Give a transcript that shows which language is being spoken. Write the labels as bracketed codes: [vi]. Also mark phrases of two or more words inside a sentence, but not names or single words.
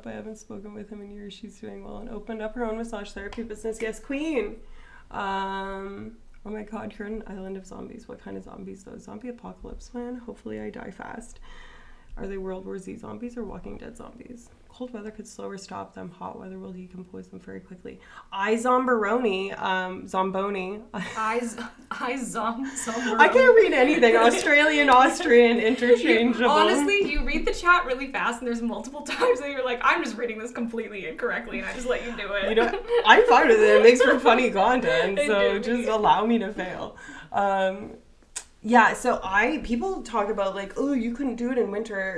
[en] I haven't spoken with him in years. She's doing well and opened up her own massage therapy business. Yes, queen. Oh my god, you're on an island of zombies. What kind of zombies though? Zombie apocalypse plan? Hopefully I die fast. Are they World War Z zombies or Walking Dead zombies? Cold weather could slow or stop them. Hot weather will decompose them very quickly. Zombaroni. Zomboni. Zombaroni. I can't read anything. Australian, interchangeable. Honestly, you read the chat really fast and there's multiple times that you're like, I'm just reading this completely incorrectly and I just let you do it. You know, I'm fine with it. It makes for funny content, so just allow me to fail. Yeah, so people talk about like, oh, you couldn't do it in winter.